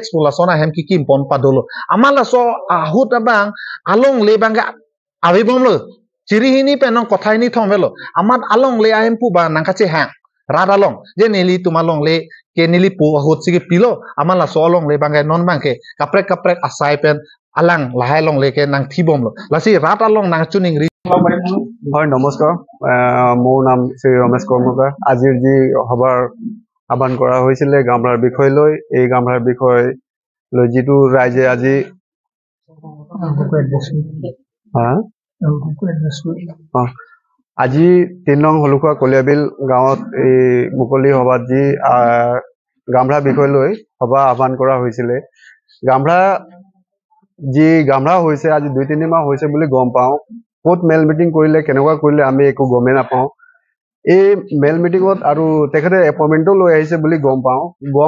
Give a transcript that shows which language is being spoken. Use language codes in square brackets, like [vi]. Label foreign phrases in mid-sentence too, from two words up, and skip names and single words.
[mjw] pola sona hem ki kim pon padolo amala so ahut abang along le bangga avibomlo chirihini penong kothai ni thomelo amat along le ayempu ba nangkache hang radalong je nili tumalong le ke nili pu ahut sigi pilo amala solong le bangai non bangke kaprek asai pen alang lahai long le ke nang thibom lo lasi radalong nang chuning ri [as] হয় নমস্কাৰ মোৰ নাম শ্ৰী ৰমেশ কৰ্মকাৰ আজিৰ যি সভাৰ আহ্বান কৰা হৈছিলে গামৰাৰ বিষয় লৈ এই গামৰাৰ বিষয় লৈ যিটো ৰাইজে আজি আজি 3 নং হলুখোৱা কলিয়াবিল গাঁৱত এই মুকলি সভাত যি গামৰা বিষয় লৈ সভা আহ্বান কৰা হৈছিলে গামৰা হৈছে আজি 2-3 মাহ হৈছে বুলি গম পাওঁ ক'ত মেল মিটিং কৰিলে কেনেকুৱা কৰিলে আমি একো গমে নাপাওঁ এই মেল মিটিঙত আৰু তেখেতে এপইণ্টমেণ্টো লৈ আহিছে বুলি গম পাওঁ গম